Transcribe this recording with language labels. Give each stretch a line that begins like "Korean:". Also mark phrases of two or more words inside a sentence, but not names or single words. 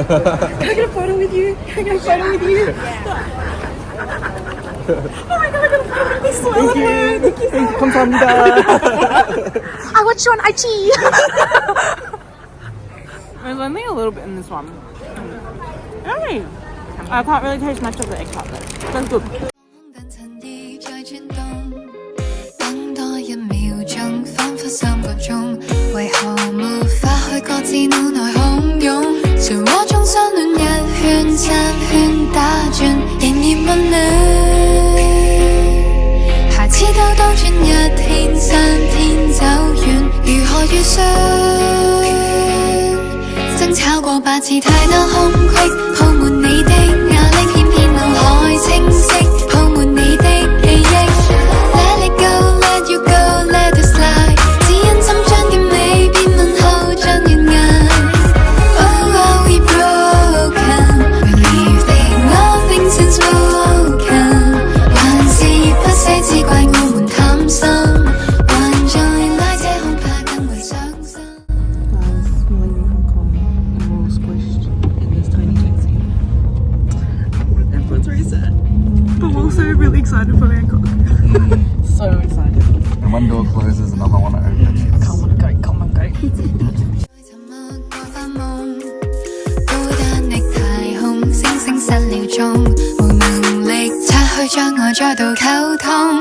English: Can I get a photo with you? Can I get a photo with you? Oh my god, I got a photo with this one. Thank you.
Korean: 감사합니다.
English: I watch you on IG. There's only a little bit in this one. Hey, I can't really taste much of the egg tart though. That's good.
Cantonese: 等多一秒鐘，彷彿3個鐘，為何沒法去各自腦內洶湧？漩渦中相戀一圈3圈打轉，仍然溫暖。下次兜兜轉1天3天走遠，如何預算？爭吵過8次太多空隙，鋪滿你的壓力，偏偏腦海清晰，鋪滿你的記憶。
English: Let it go, let you go, let it slide。
Cantonese: 只因心將甜美變問候像懸崖。
English: Oh, are we broken? Believing all things unspoken。
Cantonese: 還是不捨只怪我們貪心，還在拉扯恐怕更為傷心。
English: Guys, we're leaving Hong Kong and we're all squished in this tiny taxi. Everyone's very sad, but we're also really excited for Bangkok. So excited. And one door closes, another one opens. Come on, go, come on, go.
Cantonese: 沉默過發夢，孤單的太空，星星失了蹤，無能力拆去障礙再度溝通。